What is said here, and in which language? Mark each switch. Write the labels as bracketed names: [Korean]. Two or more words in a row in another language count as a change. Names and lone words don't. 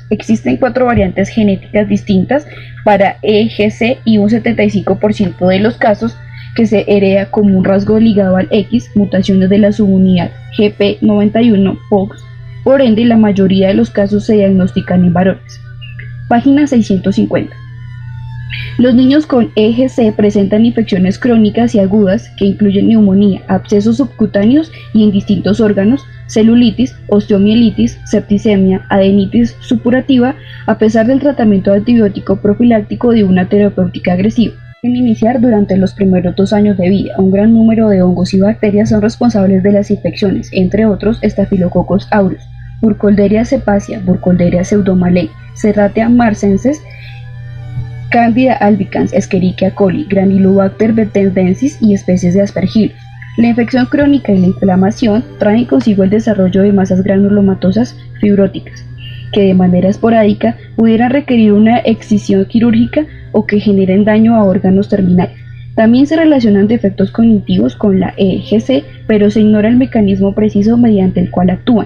[Spanish] Existen 4 variantes genéticas distintas para EGC y un 75% de los casos que se hereda como un rasgo ligado al X, mutaciones de la subunidad GP91 POX. Por ende, la mayoría de los casos se diagnostican en varones. Página 650. Los niños con EGC presentan infecciones crónicas y agudas que incluyen neumonía, abscesos subcutáneos y en distintos órganos, celulitis, osteomielitis, septicemia, adenitis supurativa, a pesar del tratamiento antibiótico profiláctico de una terapéutica agresiva. En iniciar durante los primeros 2 años de vida, un gran número de hongos y bacterias son responsables de las infecciones, entre otros Staphylococcus aureus, Burkholderia cepacia, Burkholderia pseudomallei, Serratia marcensis, Candida albicans, Escherichia coli, Granulobacter betendensis y especies de Aspergillus. La infección crónica y la inflamación traen consigo el desarrollo de masas granulomatosas fibróticas, que de manera esporádica pudieran requerir una excisión quirúrgica o que generen daño a órganos terminales. También se relacionan defectos cognitivos con la EGC, pero se ignora el mecanismo preciso mediante el cual actúan.